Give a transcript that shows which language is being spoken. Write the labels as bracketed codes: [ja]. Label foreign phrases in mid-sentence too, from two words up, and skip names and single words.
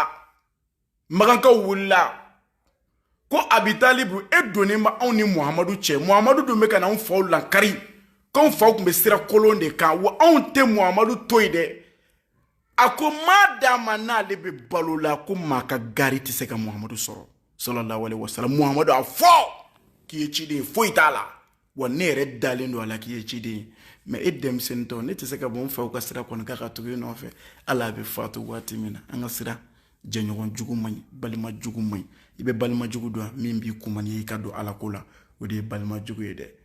[bm] Magankaw wulila ko Abi Talibu e donnen ba anw ni Muhamadu cɛ. Muhamadu dun bɛ ka na anw faw lankari, k'anw faw tun bɛ sira kolon de kan, wa anw tɛ Muhamadu to yen dɛ. A ko maa d'a ma n'ale bɛ balo la, ko maa ka gari tɛ se ka Muhamadu sɔrɔ [ar] صلى الله عليه وسلم. [bm] Muhamadu a fɔ k'i ye ciden ye, foyi t'a la, wa ne yɛrɛ dalen don a la k'i ye ciden ye. Mais e denmisɛnnitɔ, ne tɛ se ka bɔ n faw ka sira kɔni k'a ka tugu i nɔfɛ. Ala bɛ faatu waati min na, an ka sira. Jɛɲɔgɔn jugu man ɲi, balima jugu man ɲi. I bɛ balima jugu dɔn min b'i kumani ye i ka don Ala ko la, o de ye balima jugu ye dɛ.